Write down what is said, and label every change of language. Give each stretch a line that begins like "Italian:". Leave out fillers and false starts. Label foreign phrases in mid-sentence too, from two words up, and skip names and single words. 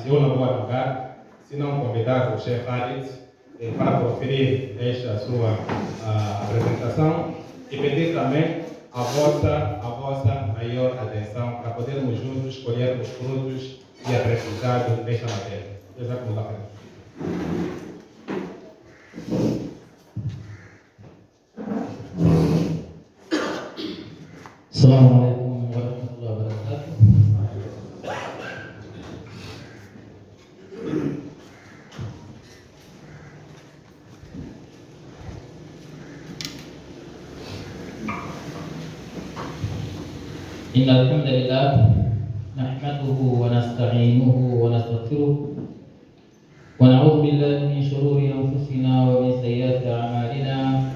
Portuguese: Eu não vou alugar, se não convidar o chefe Khalid para proferir esta sua apresentação e pedir também a vossa maior atenção para podermos juntos escolher os frutos e aprendizados desta matéria.
Arabic: جزاكم الله خيرا. السلام عليكم ورحمة الله وبركاته. إن الحمد لله نحمده ونستعينه ونستغفره ونعوذ بالله من شرور أنفسنا ومن سيئات أعمالنا.